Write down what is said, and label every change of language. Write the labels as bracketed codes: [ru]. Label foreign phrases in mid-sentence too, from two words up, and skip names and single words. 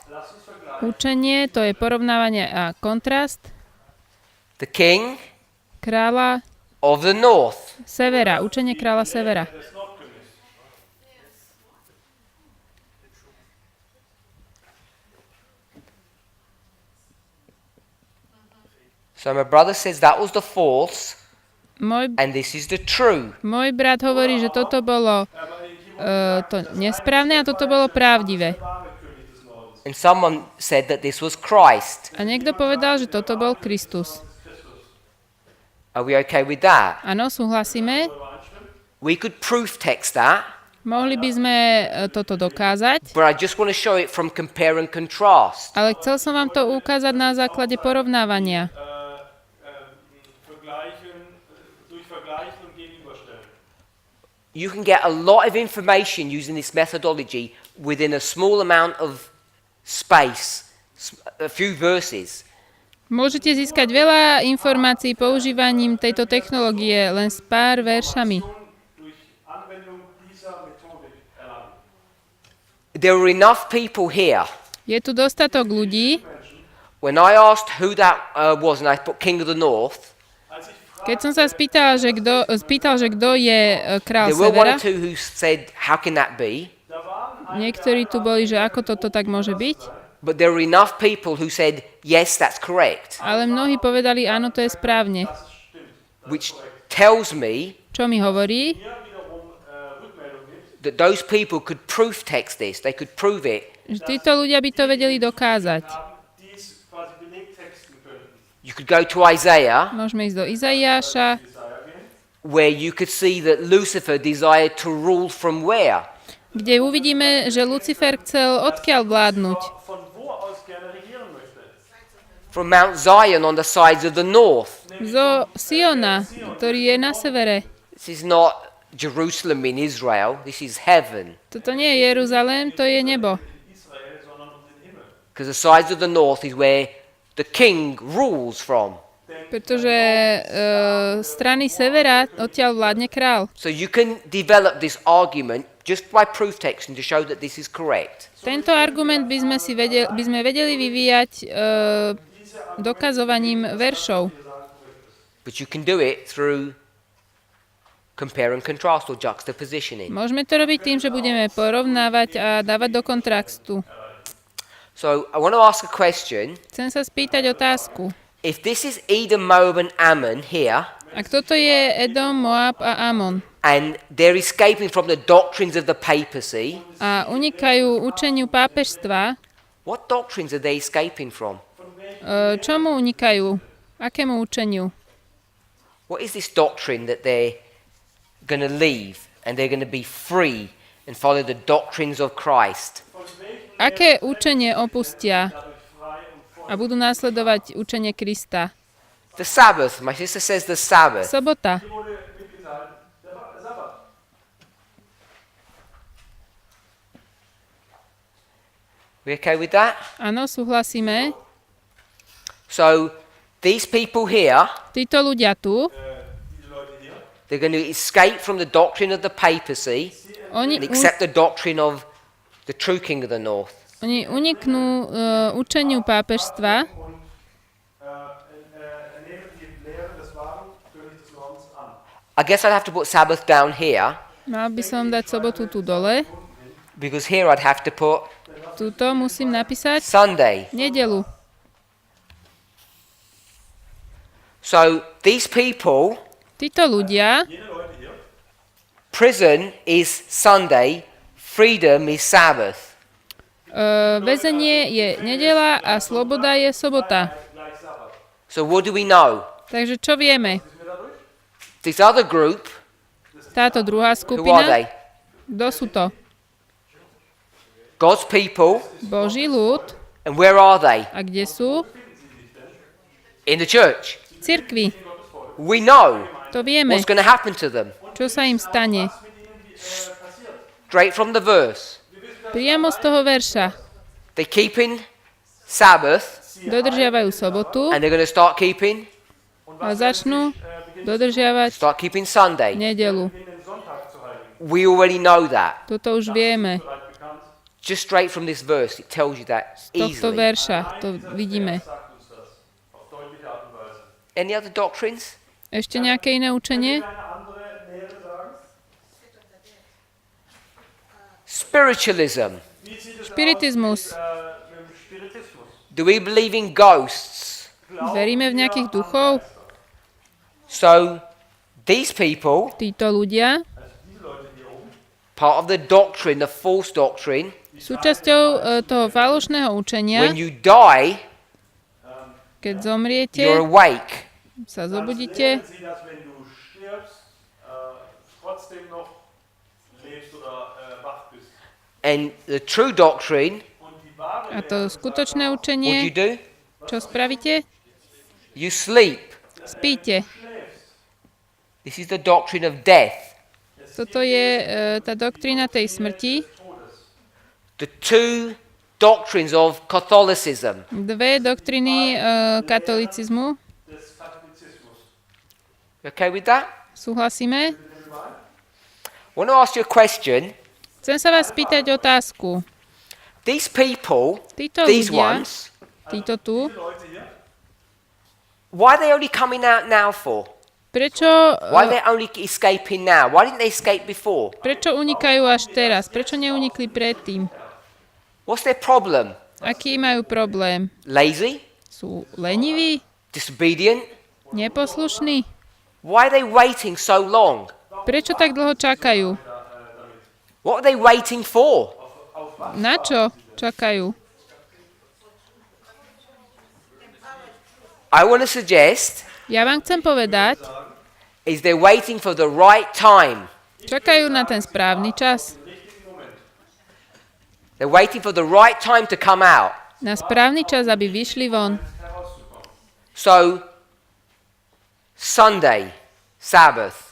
[sk] učenie, to je porovnávanie a kontrast [en] the king [sk] kráľa [en] of the north. [sk] severa, učenie kráľa severa. [en] So my brother says that was the false [sk] Môj, [en] and this is the true. [sk] môj brat hovorí, že toto bolo to nesprávne a toto bolo pravdivé. [en] And someone said that this was Christ. [sk] A niekto povedal, že toto bol Kristus. [en] Are we okay with that? [sk] Áno, súhlasíme. [en] We could proof text that, [sk] Mohli by sme toto dokázať, [en] but I just want to show it from compare and contrast. [sk] ale chcel som vám to ukázať na základe porovnávania. [en] You can get a lot of information using this methodology within a small amount of space, a few verses. [sk] Môžete získať veľa informácií používaním tejto technológie len s pár veršami. [en] There were enough people here. [sk] Je tu dostatok ľudí. [en] When I asked who that was, and I put King of the North, [sk] Keď som sa spýtal, že kto je král [en] there were one [sk] severa, [en] or two who said, how can that be? [sk] niektorí tu boli, že ako toto tak môže byť, [en] But there were enough people who said, yes, that's correct. [sk] ale mnohí povedali, áno, to je správne. [en] Which tells me [sk] Čo mi hovorí? [en] that those people could proof text this. They could prove it. [sk] Že títo ľudia by to vedeli dokázať. [en] You could go to Isaiah, [sk] Môžeme ísť do Izaiáša, [en] where you could see that Lucifer desired to rule from where? [sk] kde uvidíme, že Lucifer chcel odkiaľ vládnuť. [en] From Mount Zion on the sides of the north. [sk] Zo Siona, ktorý je na severe. [en] This is not Jerusalem in Israel. This is heaven. [sk] Toto nie je Jeruzalém, to je nebo. [en] Because the sides of the north is where the king rules from. [sk] Pretože strany severa odtiaľ vládne král. [en] So you can develop this argument just by proof texting to show that this is correct. [sk] Tento argument by sme vedeli vyvíjať dokazovaním veršov. [en] But you can do it through compare and contrast or juxtapositioning. [sk] Môžeme to robiť tým, že budeme porovnávať a dávať do kontrastu. [en] So I want to ask a question. [sk] Chcem sa spýtať otázku. [en] If this is Edom, Moab and Ammon here, [sk] Ak toto je Edom, Moab a Amon [en] and they're escaping from the doctrines of the papacy, [sk] a unikajú učeniu pápežstva, [en] what doctrines are they escaping from? [sk] čomu unikajú? Akému učeniu? [en] What is this doctrine that they're going to leave and they're going to be free and follow the doctrines of Christ? [sk] Aké učenie opustia a budú následovať učenie Krista? [en] The Sabbath. My sister says the Sabbath. [sk] Sobota. [de] Die wurde mitgeteilt. Der Sabbat. [en] We okay with that? [sk] Áno, súhlasíme. [en] So these people here, [sk] Títo ľudia tu, [de] Diese Leute hier. [en] they're going to escape from the doctrine of the papacy [sk] oni, [en] and accept the doctrine of the true king of the north. [sk] oni uniknú učeniu pápežstva [de] Und nehmen die Lehre des wahren Königs des Nordens an. [en] I guess I'd have to put Sabbath down here [sk] Mal by som dať sobotu tu dole. [en] because here I'd have to put [sk] Tuto musím napísať [en] Sunday. [sk] nedelu. [en] So these people, [sk] Títo ľudia, [de] Jene Leute hier. [en] prison is Sunday, freedom is Sabbath. [sk] väzenie je nedela a sloboda je sobota. [de] Gleich Sabbat. [en] So what do we know? [sk] Takže čo vieme? [de] Sind wir dadurch? [en] This other group, [sk] Táto druhá [en] who are they? [sk] skupina, kto sú to? [en] God's people. [sk] Boží ľud. [en] And where are they? [sk] A kde sú? [en] In the church. [sk] V cirkvi. [en] We know [sk] To vieme. [en] what's going to happen to them. [sk] Čo sa im stane? [en] Straight from the verse. [sk] Priamo z toho verša. [en] They keeping Sabbath [sk] Dodržiavajú sobotu [en] and they're going to start keeping [sk] a začnú dodržiavať [en] keeping Sunday. [sk] nedelu. [de] Den Sonntag zu halten. [en] We already know that. [sk] Toto už vieme. [de] Bereits bekannt. [en] Just straight from this verse, it tells you that [sk] Z tohto [en] easily. [sk] verša to vidíme. [de] Sagt uns das. Auf deutliche Art und Weise. [en] Any other doctrines? [sk] Ešte nejaké iné učenie? [de] Eine andere Lehre sagen? [en] Spiritualism. [de] Wie sieht es [sk] Spiritizmus. [de] mit dem Spiritismus? [en] Do we believe in ghosts? [sk] Veríme v nejakých duchov? [en] So these people, [sk] Títo ľudia, [de] Diese Leute hier oben. [en] part of the doctrine, the false doctrine, [sk] súčasťou toho falošného učenia, [en] when you die, [sk] keď zomriete, [en] you're awake. [sk] sa zobudíte, [de] Sie, dass wenn du stirbst, trotzdem noch lebst oder wach bist. [en] And the true doctrine, [de] Und die wahre [sk] a to skutočné [en] what do you [sk] učenie, [en] do? [sk] čo spravíte? [en] You sleep. [sk] Spíte. [en] This is the doctrine of death. [sk] Toto je tá doktrína tej smrti. [en] The two doctrines of Catholicism. [sk] Dve doktriny katolicizmu. [de] des Katholizismus. [en] Okay with that? [sk] Súhlasíme? [en] I want to ask you a question. [sk] Chcem sa vás spýtať otázku. [en] These people, [sk] Títo [en] these [sk] ľudia, [en] ones, [sk] títo tu, [de] Leute hier. [en] why are they only coming out now for? [sk] prečo, Why are they only escaping now? Why didn't they escape before? prečo unikajú až teraz? Prečo neunikli predtým? [en] What's their problem? [sk] Aký majú problém? [en] Lazy? [sk] Sú leniví? [en] Disobedient? [sk] Neposlušní? [en] Why are they waiting so long? [sk] Prečo tak dlho čakajú? [en] What are they waiting for? [sk] Na čo čakajú? [en] I want to suggest [sk] Ja vám chcem povedať, [en] is they're waiting for the right time. [sk] čakajú na ten správny čas. [en] They're waiting for the right time to come out. [sk] Na správny čas, aby vyšli von. [en] So, Sunday, Sabbath,